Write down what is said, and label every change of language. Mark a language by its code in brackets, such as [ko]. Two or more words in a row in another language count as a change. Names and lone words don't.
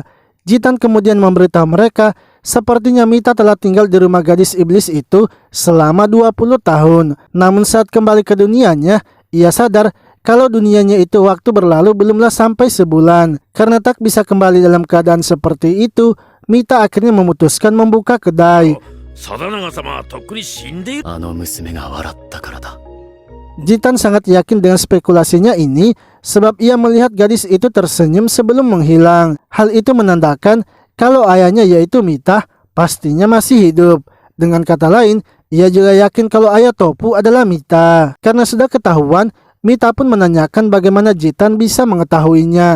[id] Jitan kemudian memberitahu mereka sepertinya Mita telah tinggal di rumah gadis iblis itu selama 20 tahun. Namun saat kembali ke dunianya, ia sadar kalau dunianya itu waktu berlalu belumlah sampai sebulan. Karena tak bisa kembali dalam keadaan seperti itu, Mita akhirnya memutuskan membuka kedai. [ja] 定長様はとっくに死んでいる。あの娘が笑ったからだ。 [id] Jitan sangat yakin dengan spekulasinya ini sebab ia melihat gadis itu tersenyum sebelum menghilang. Hal itu menandakan kalau ayahnya yaitu Mita pastinya masih hidup. Dengan kata lain, ia juga yakin kalau ayah Topu adalah Mita. Karena sudah ketahuan Mita pun menanyakan bagaimana Jitan bisa mengetahuinya.